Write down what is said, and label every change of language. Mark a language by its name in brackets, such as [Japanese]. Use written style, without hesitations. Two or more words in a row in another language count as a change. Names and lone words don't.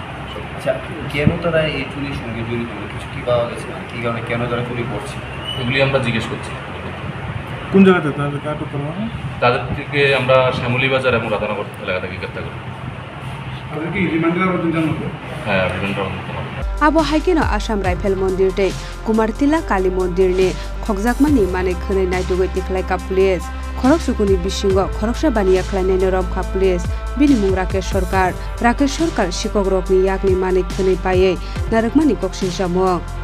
[Bangla] আচ্ছা কেন তারা এই চুরির সঙ্গে জড়িত কিছু কি পাওয়া গেছে না কী কারণে কেন তারা চুরি করছে এগুলি আমরা জিজ্ঞেস করছি। কোন জায়গাতে তাদের কাটক করা হয়? তাদের থেকে আমরা শ্যামলী বাজার এবং রাধানগর এলাকা থেকে গ্রেপ্তার করি। তাদের কি রিমান্ডের আবেদন জানাবো? হ্যাঁ রিমান্ডের আবেদন জানাবো। [Kok Borok] Abo haikeno Assam Rifle Mondir te Kumartila Kali Mondir ne Khokjakmani mane khone naitugoi tiklaika police Khorokchuku ni bisingo Khorokchuku khlainai Romkha police bini mung Rakesh Sarkar Sikokno yakni mane khone paye narakmani koksin samung